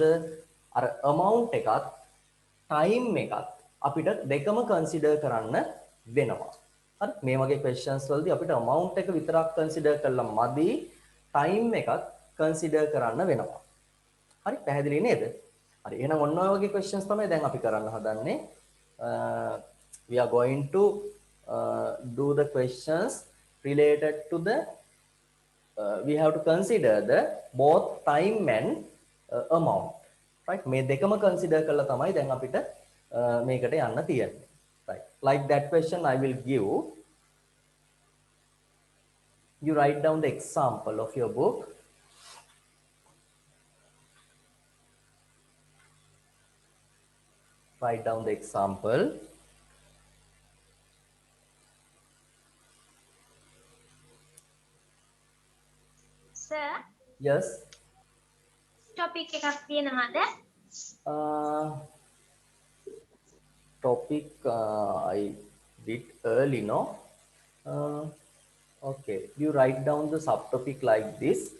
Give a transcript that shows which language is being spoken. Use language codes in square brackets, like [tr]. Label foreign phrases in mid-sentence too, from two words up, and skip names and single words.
[si] අර amount එකත් time එකත් අපිට දෙකම consider කරන්න වෙනවා. හරි මේ වගේ questions වලදී අපිට amount එක විතරක් consider කරලා මදි time එකත් consider කරන්න වෙනවා. හරි පැහැදිලි නේද? හරි එහෙනම් ඔන්න ඔය වගේ questions තමයි දැන් අපි කරන්න හදන්නේ. [en] We are going to do the questions related to the we have to consider the both time and amount. [si] Right මේ දෙකම consider කරලා තමයි දැන් අපිට මේකට යන්න තියෙන්නේ. [en] Right. Like that question I will give. You write down the example of your book. Write down the example. Sir, Yes. [si] topic එකක් තියෙනවද? [en] Topic I did early, no? Okay. You write down the subtopic like this.